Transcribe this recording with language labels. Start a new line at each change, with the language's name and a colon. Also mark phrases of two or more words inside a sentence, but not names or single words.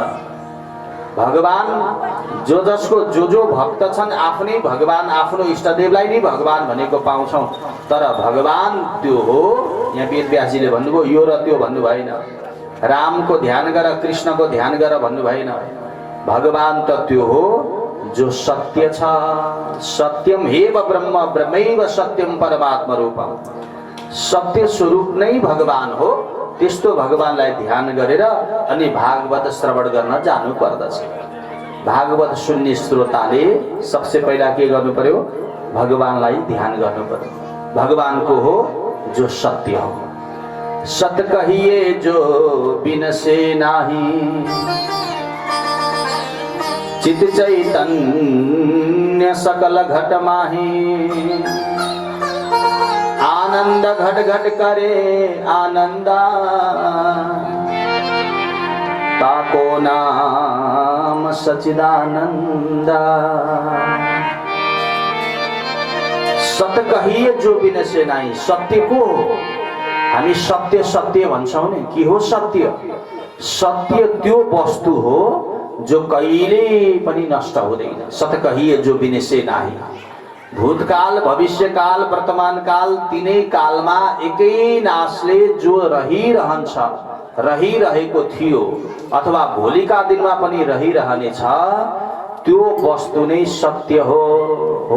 Nepali: भगवान जो जसको जो भक्त छन् आफ्नै भगवान, आफ्नो इष्टदेवलाई नै भगवान भनेको पाउँछौँ। तर भगवान त्यो हो, यहाँ वेदव्यासजीले भन्नुभयो यो र त्यो भन्नु भएन, रामको ध्यान गर कृष्णको ध्यान गर भन्नु भएन। भगवान त त्यो हो जो सत्य छ।
Sanskrit: सत्यम हेव ब्रह्म ब्रह्मैव सत्यम परमात्मा रूपम।
Nepali: सत्य स्वरूप नै भगवान हो। त्यस्तो भगवानलाई ध्यान गरेर अनि भागवत श्रवण गर्न जानु पर्दछ। भागवत सुन्ने श्रोताले
Hindi: सबसे पहिला
Nepali: के गर्नु पर्यो, भगवानलाई ध्यान गर्नु पर्यो। भगवानको हो जो सत्य हो।
Hindi: सत कहिए जो बिनसे नाही, चित चैतन्य सकल घट माही। आनंद घट घट करे आनंदा, ताको नाम सचिदानंदा। सत कहिए जो बिनसे नाही।
Nepali: सत्य को हो, हामी सत्य सत्य भन्छौँ नि, के हो सत्य? सत्य त्यो वस्तु हो जो कहिले पनि नष्ट हुँदैन।
Hindi: सत कहिए जो बिनसे नाही।
Nepali: भूतकाल भविष्यकाल वर्तमान काल तीनै कालमा एकै नासले जो रहिरहन्छ, रहिरहेको थियो अथवा भोलिका दिनमा पनि रहिरहनेछ, त्यो वस्तु नै सत्य हो।